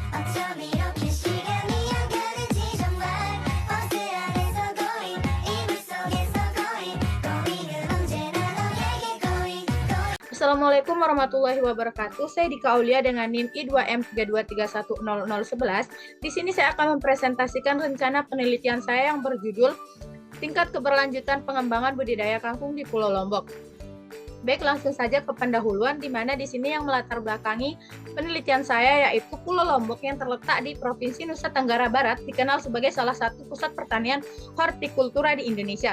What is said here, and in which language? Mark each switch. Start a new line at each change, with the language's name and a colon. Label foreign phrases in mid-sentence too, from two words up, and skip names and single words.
Korean: 어쩜 이렇게 시간이 안 가는지 정말 버스 안에서 going 이불 속에서 going 은 언제나 너에게 going.
Arabic: السلام عليكم ورحمة الله وبركاته.
Indonesian: Saya Dika Aulia dengan NIM I2M32310011. Di sini saya akan mempresentasikan rencana penelitian saya yang berjudul Tingkat Keberlanjutan Pengembangan Budidaya Kangkung di Pulau Lombok. Baik, langsung saja ke pendahuluan, di mana di sini yang melatar belakangi penelitian saya yaitu Pulau Lombok yang terletak di Provinsi Nusa Tenggara Barat, dikenal sebagai salah satu pusat pertanian hortikultura di Indonesia.